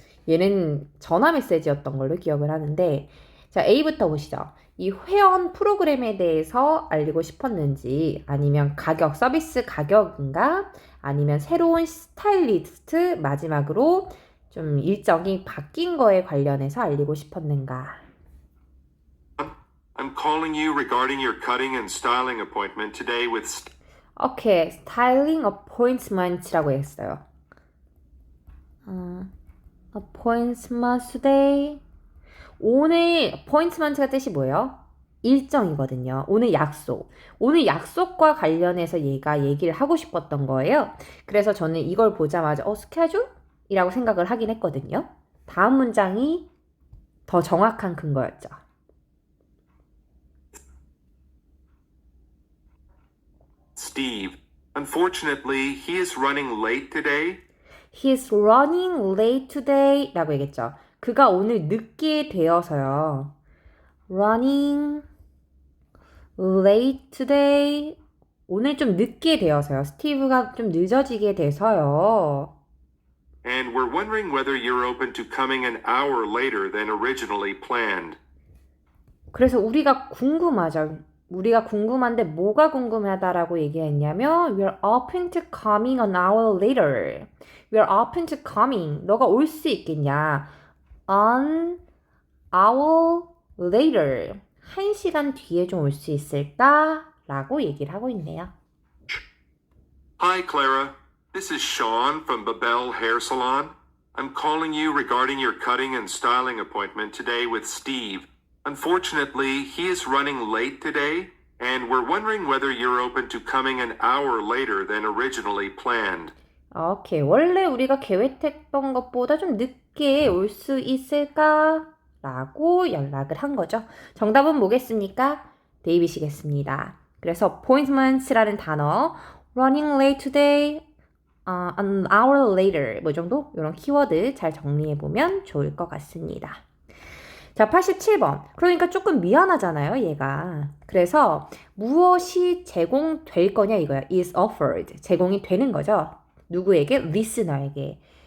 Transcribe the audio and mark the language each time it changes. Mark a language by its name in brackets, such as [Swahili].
[Korean] 얘는 전화 메시지였던 걸로 기억을 하는데 자, A부터 보시죠. 이 회원 프로그램에 대해서 알리고 싶었는지 아니면 가격, 서비스 가격인가 아니면 새로운 스타일리스트 마지막으로 좀 일정이 바뀐 거에 관련해서 알리고 싶었는가. [English] I'm calling you regarding your cutting and styling appointment today with [Korean] 오케이, 스타일링 어포인트먼트라고 했어요. [English] appointment today. [Korean] 오늘 appointment가 뜻이 뭐예요? 일정이거든요. 오늘 약속. 오늘 약속과 관련해서 얘가 얘기를 하고 싶었던 거예요. 그래서 저는 이걸 보자마자 스케줄? 이라고 생각을 하긴 했거든요. 다음 문장이 더 정확한 근거였죠. [English] Steve. Unfortunately, he is running late today. He's running late today [Korean] 라고 얘기했죠. 그가 오늘 늦게 되어서요. [English] Running late today. [Korean] 오늘 좀 늦게 되어서요. 스티브가 좀 늦어지게 돼서요. [English] And we're wondering whether you're open to coming an hour later than originally planned. [Korean] 그래서 우리가 궁금하죠. 우리가 궁금한데 뭐가 궁금하다라고 얘기했냐면 [English] We're open to coming an hour later. We're open to coming. [Korean] 너가 올 수 있겠냐? [English] An hour later. [Korean] 1시간 뒤에 좀 올 수 있을까? 라고 얘기를 하고 있네요. [English] Hi, Clara. This is Sean from Babel Hair Salon. I'm calling you regarding your cutting and styling appointment today with Steve. Unfortunately, he is running late today, and we're wondering whether you're open to coming an hour later than originally planned. [Korean] 오케이. 원래 우리가 계획했던 것보다 좀 늦게 올 수 있을까? 라고 연락을 한 거죠. 정답은 뭐겠습니까? 데이빗이겠습니다. 그래서 appointments라는 단어, [English] running late today, an hour later [Korean] 뭐 정도? 이런 키워드 잘 정리해보면 좋을 것 같습니다. 자, 87번. 그러니까 조금 미안하잖아요, 얘가. 그래서 무엇이 제공될 거냐 이거야. [English] is offered. [Korean] 제공이 되는 거죠. 누구에게? listener에게.